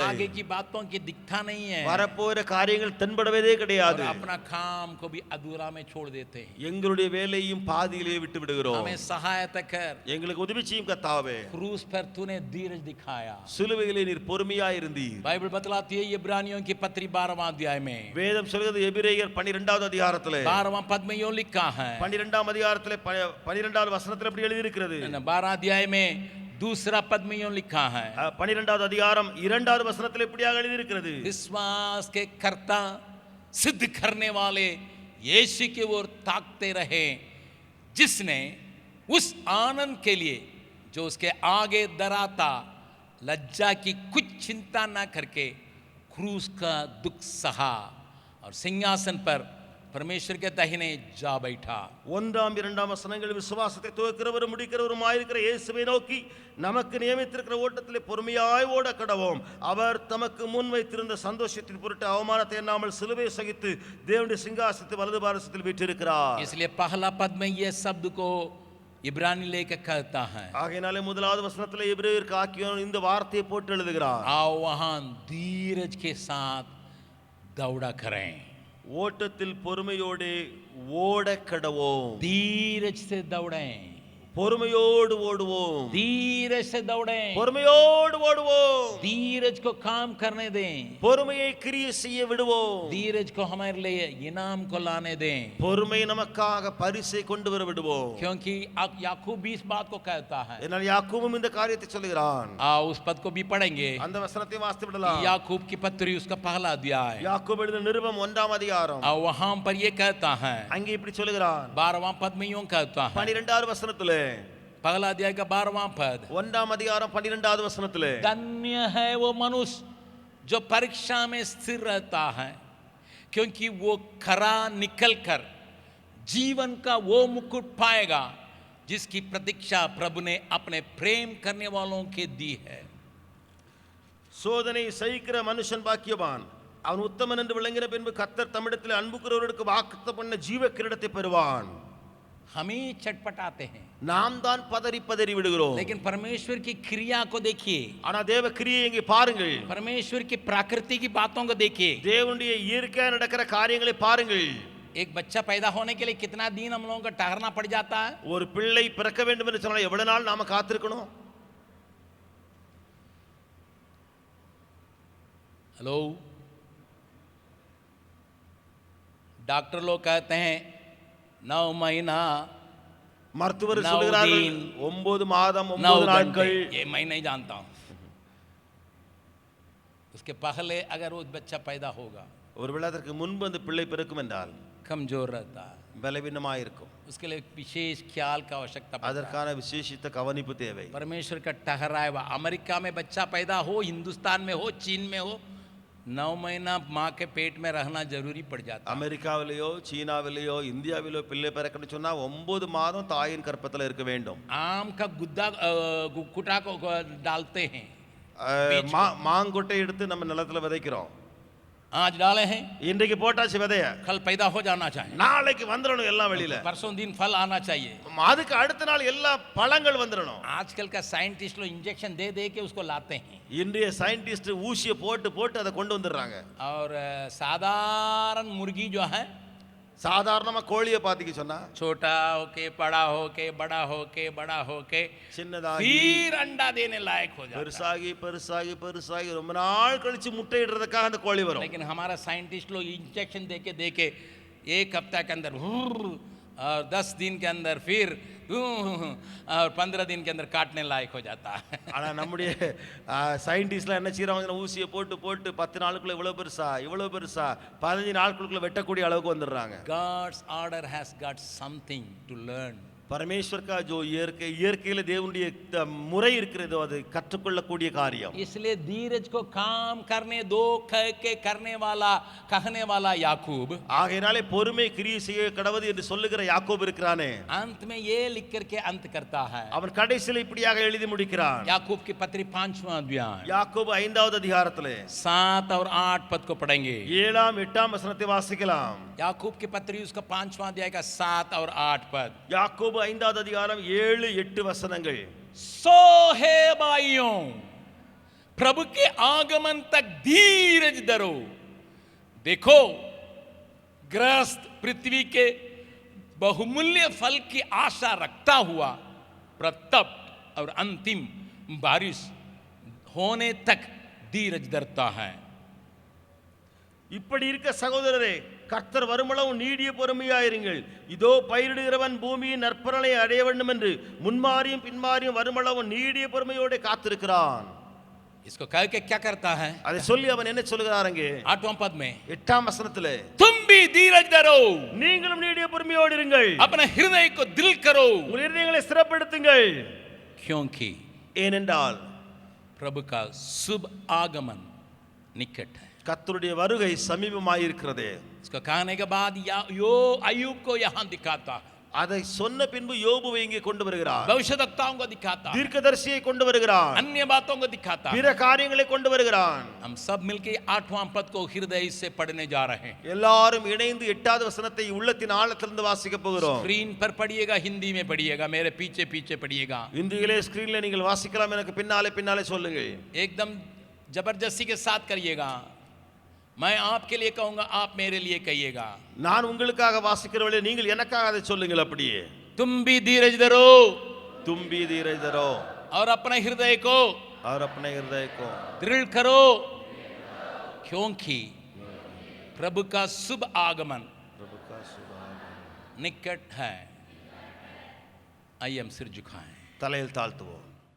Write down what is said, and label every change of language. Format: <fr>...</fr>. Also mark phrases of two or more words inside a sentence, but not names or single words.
<hi>आगे की बातों की दिखता नहीं है,</hi> <ta>வரப்போகிற காரியங்கள் தென்படவே கிடையாது,</ta> <hi>और अपना काम को भी अधूरा में छोड़ देते हैं।</hi> <ta>எங்களுடைய வேலையும் பாதியிலே விட்டு விடுகிறோம்।</ta> <hi>हमें सहायता कर,</hi> <ta>எங்களுக்கு உதவி செய்யும் கர்த்தாவே।</ta> <hi>क्रूस पर तूने धीरज दिखाया।</hi> <ta>சிலுவையிலே நீர் பொறுமையாய் இருந்தீர்।</ta> <hi>बाइबल बतलाती है इब्रानियों की पत्री 12वां अध्याय में,</hi> <ta>வேதம் சொல்கிறது எபிரேயர் 12வது அதிகாரத்திலே</ta> <hi>12वां पद में यूं लिखा है,</hi> <ta>12ஆம் அதிகாரத்திலே 12வது வசனத்தில் அப்படி எழுதி இருக்கிறது।</ta> <hi>12 अध्याय में दूसरा पद में यूं लिखा है,</hi> <ta>12வது அதிகாரம் 2வது வசனத்தில் இப்படியாக எழுதி இருக்கிறது,</ta> <hi>विश्वास के कर्ता सिद्ध करने वाले यीशु की ओर ताकते रहे, जिसने उस आनंद के लिए जो उसके आगे डराता, लज्जा की कुछ चिंता ना करके क्रूस का दुख सहा और सिंहासन पर परमेश्वर के दाहिने जा बैठा।</hi> <ta>1 2 வசனங்கள் விசுவாசத்தை துவக்கிறவரும் முடிக்கிறவருமாய் இருக்கிற இயேசுவை நோக்கி நமக்கு நியமித்திருக்கிற ஓட்டத்திலே பொறுமையாய் ஓட கடவோம்। அவர் தமக்கு முன் வைத்திருந்த சந்தோஷத்தின் பொருட்டு அவமானத்தை எண்ணாமல் சிலுவை சகித்து தேவனுடைய சிங்காசனத்தில் வலது பாரசத்தில் வீற்றிருக்கிறார்।</ta> <hi>इसलिए पहला पद में यह शब्द को इब्रानी लेकर कहता है,</hi> <ta>ஆகையினாலே முதலாவது வசனத்திலே எபிரேயருக்கு ஆக்கியோன் இந்த வார்த்தையை போட்டு எழுதுகிறார்,</ta> <hi>आओ वहां धीरज के साथ दौड़ा करें,</hi> <ta>ஓட்டத்தில் பொறுமையோடு ஓட கடவோம்।</ta> <hi>धीरज से दौड़ें,</hi> <ta>பொறுமையோடு ஓடுவோம்,</ta> <hi>धीरज से दौड़ें,</hi> <ta>பொறுமையோடு ஓடுவோம்,</ta> <hi>धीरज को काम करने दें,</hi> <ta>பொறுமையை கிரியை செய்ய விடுவோம்,</ta> <hi>धीरज को हमारे लिए इनाम को लाने दें,</hi> <ta>பொறுமை நமக்காக பரிசை கொண்டு வர விடுவோம்।</ta> <hi>क्योंकि याकूब भी इस बात को कहता है।</hi> <ta>என்னால் யாக்கோபும் இந்த காரியத்தை சொல்கிறான்।</ta> <hi>आओ उस पद को भी पढ़ेंगे,</hi> <ta>அந்த वசனத்தை வாசித்து விடலாம்।</ta> <hi>याकूब की पत्री उसका पहला अध्याय,</hi> <ta>யாக்கோபு எழுதின நிருபம் 1ஆம் அதிகாரம்,</ta> <hi>और वहां पर ये कहता है,</hi> <ta>அங்கே இப்படி சொல்கிறான்।</ta> <hi>12वां पद में यूं कहता है,</hi> <ta>12வது வசனத்திலே,</ta> <hi>पहला अध्याय का 12वां पद,</hi> <ta>1ஆம் அதிகாரம் 12வது வசனத்திலே,</ta> <hi>धन्य है वो मनुष्य जो परीक्षा में स्थिर रहता है, क्योंकि वो खरा निकल कर जीवन का वो मुकुट पाएगा जिसकी प्रतीक्षा प्रभु ने अपने प्रेम करने वालों के दी है।</hi> <ta>சோதனை சகிக்கிற மனுஷன் பாக்கியவான், அவன் உத்தமன் என்று விளங்கின பின்பு கர்த்தர் தம்மிடத்தில் அன்புக்குறவர்களுக்கு வாக்குத்தத்தம் பண்ண ஜீவ கிரீடத்தை பெறுவான்।</ta> <hi>हम ही छटपटाते हैं,</hi> <ta>நாம் தான் பதறி பதறி விடுகிறோம்।</ta> <hi>लेकिन परमेश्वर की क्रिया को देखिए,</hi> <ta>ஆனா தேவ கிரியை இங்கே பாருங்கள்,</ta> <hi>परमेश्वर की प्रकृति की बातों को देखिए,</hi> <ta>தேவனுடைய இயற்கையா நடக்கிற காரியங்களை பாருங்கள்।</ta> <hi>एक बच्चा पैदा होने के लिए कितना दिन हम लोगों को ठहरना पड़ जाता है?</hi> <ta>ஒரு பிள்ளை பிறக்க வேண்டும் என்று சொன்னால் எவ்வளவு நாள் நாம காத்திருக்கணும்?</ta> <hi>हेलो, डॉक्टर लोग कहते हैं 9 महीना</hi> <ta>மருத்துவர் 9 சொல்கிறார்கள்</ta> <hi>दिन,</hi> <ta>9 மாதம் 9 9 நாட்கள்.</ta> <hi>घंटे, ये मैं नहीं जानता हूं। उसके पहले अगर वो बच्चा पैदा होगा,</hi> <ta>ஒருவேளை அதற்கு முன்பு அந்த பிள்ளை பிறக்கும் என்றால்</ta> <hi>कमजोर रहता है,</hi> <ta>பலவீனமாக இருக்கும்.</ta> <hi>उसके लिए विशेष ख्याल का आवश्यकता पड़ता है।</hi> <ta>அதற்கான விசேஷித்த கவனிப்பு தேவை.</ta> <hi>परमेश्वर का ठहराया हुआ, अमेरिका में बच्चा पैदा हो, हिंदुस्तान में हो, चीन में हो, 9 महीना माँ के पेट में रहना जरूरी पड़ जाता है।</hi> <ta>அமெரிக்காவிலேயோ சீனாவிலேயோ இந்தியாவிலோ பிள்ளை பிறக்கணும்னு சொன்னா 9 மாதம் தாயின் கர்ப்பத்தில் இருக்க வேண்டும்.</ta> <hi>आम का गुद्दा कुटा को डालते हैं,</hi> <ta>மாங்கொட்டை எடுத்து நம்ம நிலத்துல விதைக்கிறோம்.</ta> <hi>आज डाले हैं,</hi> <ta>இன்றைக்கு போட்டாச்சு விதைய,</ta> <hi>कल पैदा हो जाना चाहिए,</hi> <ta>நாளைக்கு வந்துடணும் எல்லாம் வெளியில.</ta> <hi>परसों दिन फल आना चाहिए।</hi> <ta>அதுக்கு அடுத்த நாள் எல்லா பழங்கள் வந்துடணும்.</ta> <hi>आजकल का साइंटिस्ट लोग इंजेक्शन दे दे के उसको लाते हैं,</hi> <ta>இன்றைய சயின்டிஸ்ட் ஊசியை போட்டு போட்டு அதை கொண்டு வந்துடுறாங்க.</ta> <hi>और साधारण मुर्गी जो है,</hi> <ta>சாதாரணமா கோழியை பாத்தீங்க சொன்னா</ta> <hi>छोटा होके बड़ा होके बड़ा होके बड़ा होके</hi> <ta>சின்னதாகி</ta> <hi>फिर अंडा देने लायक हो जाता है।</hi> <ta>பெருசாகி பெருசாகி பெருசாகி ரொம்ப நாள் கழிச்சு முட்டையிடுறதுக்காக அந்த கோழி வரும்.</ta> <hi>लेकिन हमारा साइंटिस्ट लोग इंजेक्शन दे के 1 हफ्ता के अंदर और 10 दिन के अंदर फिर और 15 दिन के अंदर काटने लायक हो जाता है।</hi> <ta>ஆனா நம்முடைய சயின்டிஸ்ட்லாம் என்ன செய்றாங்க, ஊசியை போட்டு போட்டு 10 நாளுக்குள்ள இவ்வளவு பெருசா 15 நாளுக்குள்ள வெட்டக்கூடிய அளவுக்கு வந்துடுறாங்க.</ta> <en>God's order has got something to learn.</en> <hi>परमेश्वर का जो</hi> <ta>இயற்கையில தேவனுடைய முறை இருக்கிறதோ அது கற்றுக்கொள்ளக்கூடிய காரியம்.</ta> <hi>इसलिए धीरज को काम करने दो कह के करने वाला कहने वाला याकूब,</hi> <ta>ஆகையினாலே பொறுமை கிரியை செய்ய கடவுது என்று சொல்லுகிற யாக்கோபு இருக்கிறானே,</ta> <hi>अंत में ये लिख करके अंत करता है।</hi> <ta>அவன் கடைசியில் இப்படியாக எழுதி முடிக்கிறான்.</ta> <hi>याकूब की पत्री 5वां अध्याय,</hi> <ta>யாக்கோபு 5வது அதிகாரத்திலே</ta> <hi>7 और 8 पद को पढ़ेंगे।</hi> <ta>7ஆம் 8ஆம் வசனத்தை வாசிக்கலாம்.</ta> <hi>याकूब की पत्री उसका 5वां अध्याय का 7 और 8 पद।</hi> <ta>யாக்கோபு 5வது அதிகாரம் 7 8 வசனங்கள்.</ta> <hi>सो है भाइयों, प्रभु के आगमन तक धीरज धरो। देखो, ग्रस्त पृथ्वी के बहुमूल्य फल की आशा रखता हुआ प्रतप और अंतिम बारिश होने तक धीरज धरता है।</hi> <ta>இப்படி இருக்க சகோதரரே, கர்த்தர் வருமளவு நீடிய பொறுமையாயிருங்கள். இதோ பயிரிடுகிறவன் பூமியின் நற்பலனை அடைய வேண்டும் என்று முன்மாறியும் பின்மாறியும் வருமளவு நீடிய பொறுமையோடு காத்திருக்கிறான்.</ta> <hi>इसको कह के क्या करता है?</hi> <ta>அதை சொல்லி அவன் என்ன சொல்கிறார் அங்கே</ta> <hi>8वां पद में,</hi> <ta>8ஆம் வசனத்திலே,</ta> <hi>तुम भी धीरज धरो,</hi> <ta>நீங்களும் நீடிய பொறுமையோடு இருங்கள்,</ta> <hi>अपने हृदय को दिल करो,</hi> <ta>உங்கள் இதயங்களை ஸ்திரப்படுத்துங்கள்.</ta> <hi>क्योंकि</hi> <ta>ஏனென்றால்</ta> <hi>प्रभु का शुभ आगमन निकट है।</hi> <ta>கர்த்தருடைய வருகை சமீபமாயிருக்கிறது.</ta> <hi>इसको कहने के बाद यो अय्यूब को यहाँ दिखाता है,</hi> <ta>அதை சொன்ன பின்பு யோபுவை இங்கே கொண்டு வருகிறார்.</ta> <hi>भविष्यद्वक्ताओं को दिखाता है,</hi> <ta>தீர்க்கதரிசியை கொண்டு வருகிறார்,</ta> <hi>अन्य बातों को दिखाता है।</hi> <ta>பிற காரியங்களை கொண்டு வருகிறான்.</ta> <hi>हम सब मिलके 8वां पद को हृदय से पढ़ने जा रहे हैं।</hi> <ta>எல்லாரும் இணைந்து 8வது வசனத்தை உள்ளத்தின் ஆழத்திலிருந்து வாசிக்க போகிறோம்.</ta> <hi>स्क्रीन पर पढ़िएगा, हिंदी में पढ़िएगा, मेरे पीछे पीछे पढ़िएगा।</hi> <ta>இந்தியிலே ஸ்கிரீன்ல நீங்கள் வாசிக்கலாம், எனக்கு பின்னாலே பின்னாலே சொல்லுங்கள்.</ta> <hi>एकदम जबरदस्ती के साथ करिएगा। मैं आपके लिए कहूंगा, आप मेरे लिए कहिएगा।</hi> <ta>நான் उங்களுக்காக வாசிக்கிறவளே, நீங்கள் எனக்காக அதை சொல்லுங்கள். அப்படியே</ta> <hi>तुम भी धीरज धरो, तुम भी धीरज धरो और अपने हृदय को और अपने हृदय को दृढ़ करो, क्योंकि प्रभु का शुभ आगमन प्रभु का शुभ आगमन निकट है। आइए हम सिर झुकाएं।</hi> <ta>தலையில் தாழ்த்துவோம்.</ta>